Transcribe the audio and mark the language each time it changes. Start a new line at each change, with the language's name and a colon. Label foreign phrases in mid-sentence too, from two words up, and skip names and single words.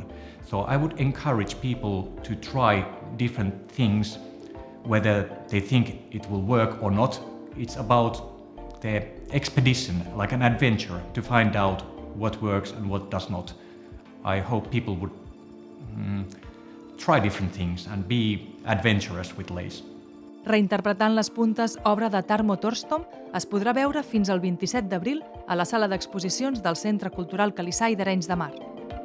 English: So I would encourage people to try different things, whether they think it will work or not. It's about the expedition, like an adventure, to find out what works and what does not. I hope people would try different things and be adventurous with lace.
Catalan: Reinterpretant les puntes, obra de Tarmo Torstom, es podrà veure fins al 27 d'abril a la sala d'exposicions del Centre Cultural Calissai d'Arenys de Mar.